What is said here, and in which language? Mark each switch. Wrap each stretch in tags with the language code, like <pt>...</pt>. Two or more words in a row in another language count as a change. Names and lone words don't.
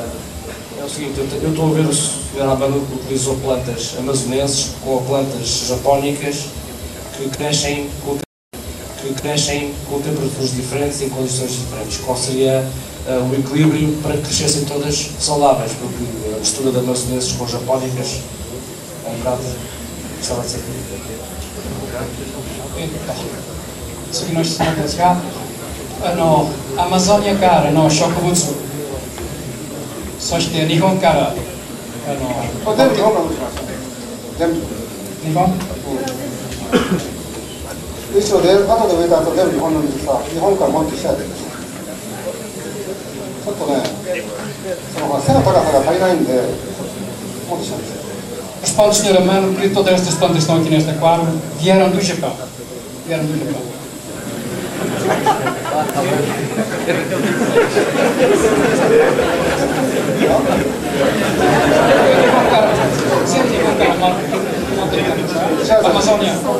<pt>É o seguinte, eu estou a ver o Sr. Amano utilizou plantas amazonenses com plantas japónicas que crescem com temperaturas diferentes, em condições diferentes. Qual seria o equilíbrio para que crescessem todas saudáveis? Porque a mistura de amazonenses com japónicas é um bocado... Gostava de saber.</pt> <ja>次の質問ですが、アマゾニアからの植物、そして日本から全部日本から持ってました。全部。日本？一緒で後で植えた後全部日本の水さ、日本から持ってきたやつ。ちょっとね、その背の高さが足りないんで持ってきたんですよ。</ja> <pt>Responde o Sr. Amano que todas estas plantas que estão aqui neste aquário vieram do Japão. Vieram do Japão. Amazônia.</pt>